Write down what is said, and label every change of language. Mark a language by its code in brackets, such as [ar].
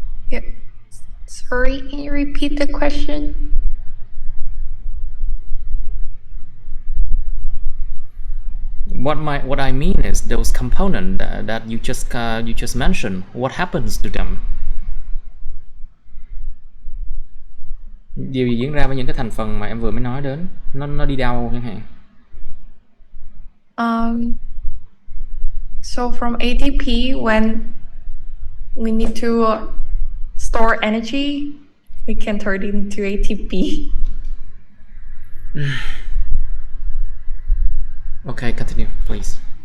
[en] Yeah. Sorry, can you repeat the question? What I mean is those components that you just mentioned. What happens to them? [vi] Điều gì diễn ra với những cái thành phần mà em vừa mới nói đến? Nó đi đâu chẳng hạn? [en] So from ATP, when we need to store energy, we can turn it into ATP. Okay, continue, please.